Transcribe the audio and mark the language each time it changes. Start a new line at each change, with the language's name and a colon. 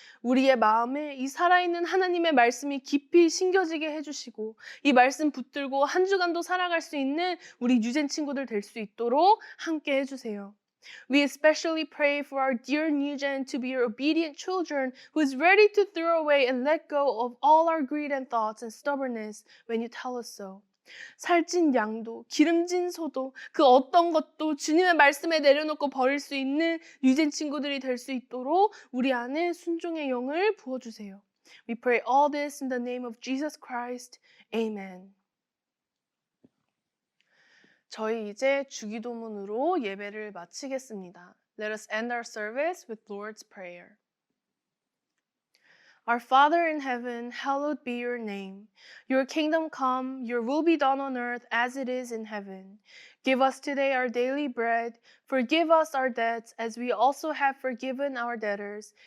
Korean: 우리의 마음에 이 살아있는 하나님의 말씀이 깊이 심겨지게 해주시고 이 말씀 붙들고 한 주간도 살아갈 수 있는 우리 유젠 친구들 될 수 있도록 함께 해주세요.
English: We especially pray for our dear Newgen to be your obedient children who is ready to throw away and let go of all our greed and thoughts and stubbornness when you tell us so.
Korean: 살찐 양도, 기름진 소도, 그 어떤 것도 주님의 말씀에 내려놓고 버릴 수 있는 유젠 친구들이 될 수 있도록 우리 안에 순종의 영을 부어주세요.
English: We pray all this in the name of Jesus Christ. Amen.
Korean: 저희 이제 주기도문으로 예배를 마치겠습니다.
English: Let us end our service with Lord's Prayer. Our Father in heaven, hallowed be your name. Your kingdom come, your will be done on earth as it is in heaven. Give us today our daily bread. Forgive us our debts as we also have forgiven our debtors.